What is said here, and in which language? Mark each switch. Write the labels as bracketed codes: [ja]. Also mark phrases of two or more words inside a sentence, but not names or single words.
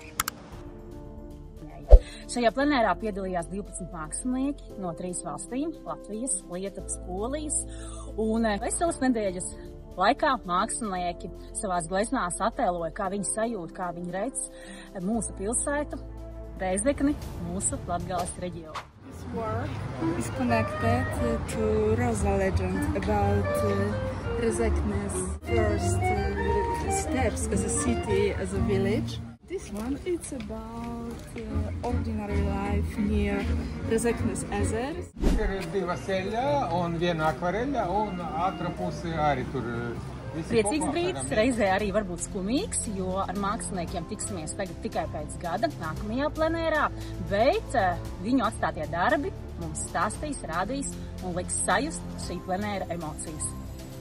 [lv] Šajā plenērā piedalījās 12 mākslinieki no 3 valstīm – Latvijas, Lietuvas, Polijas. Un veselas nedēļas laikā mākslinieki savās gleznās attēloja, kā viņi sajūt, kā viņi redz mūsu pilsētu, Rēzekni, mūsu Latgales reģionu. [en] This work is connected to Rosa legend about Rēzekne's first steps as a city, as a village. This one, it's about ordinary life near Rēzeknes ezers. [lv] Ir 2 ceļa un 1 akvareļa un ātra puse arī tur Priecīgs brīdis, reizē arī varbūt skumīgs, jo ar māksliniekiem tiksimies tagad tikai pēc gada, nākamajā plenērā, bet viņu atstātie darbi mums stāstīs, rādīs un liks sajust šī plenēra emocijas.